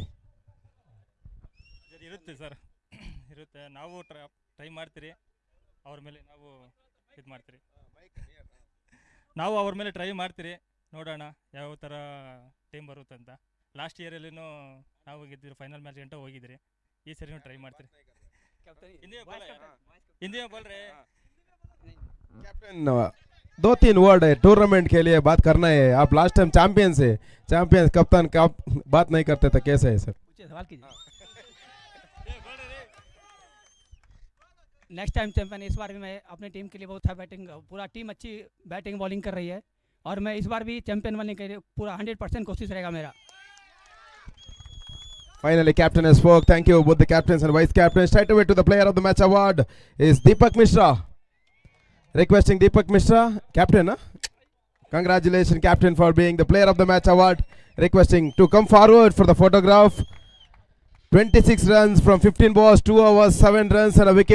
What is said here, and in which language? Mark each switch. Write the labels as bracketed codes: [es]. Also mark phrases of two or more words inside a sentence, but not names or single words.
[kn] ಇರುತ್ತೆ ಸರ್, ಇರುತ್ತೆ. ನಾವು ಟ್ರೈ ಮಾಡ್ತೀರಿ, ಅವ್ರ ಮೇಲೆ ನಾವು ಇದು ಮಾಡ್ತೀರಿ. ನಾವು ಅವ್ರ ಮೇಲೆ ಟ್ರೈ ಮಾಡ್ತೀರಿ, ನೋಡೋಣ ಯಾವ ಥರ ಟೀಮ್ ಬರುತ್ತೆ ಅಂತ. [en] last yearಲ್ಲಿನೂ [kn] ನಾವು ಗೆದ್ದಿದ್ರು, [en] final match [kn] ಗಂಟ ಹೋಗಿದ್ರಿ. ಈ ಸರಿ ಟ್ರೈ ಮಾಡ್ತೀರಿ. [hi] हिंदी में बोल रहे हैं कैप्टन. 2-3 वर्ड है टूर्नामेंट के लिए बात करना है. आप [en] last time [hi] चैंपियंस है, चैंपियंस कप्तान का बात नहीं करते तो कैसे है सर? [en] next time champion. [hi] इस बार भी मैं अपनी टीम के लिए बहुत बैटिंग, पूरा टीम अच्छी [en] batting bowling [hi] कर रही है और मैं इस बार भी चैंपियन बनने के लिए पूरा 100% कोशिश रहेगा मेरा. [en] Finally, captain has spoke. Thank you both the captains and vice captains. Straight away to the player of the match award is Deepak Mishra. Requesting Deepak Mishra, captain. Congratulations, captain, for being the player of the match award. Requesting to come forward for the photograph. 26 runs from 15 balls, 2 overs, 7 runs and a wicket.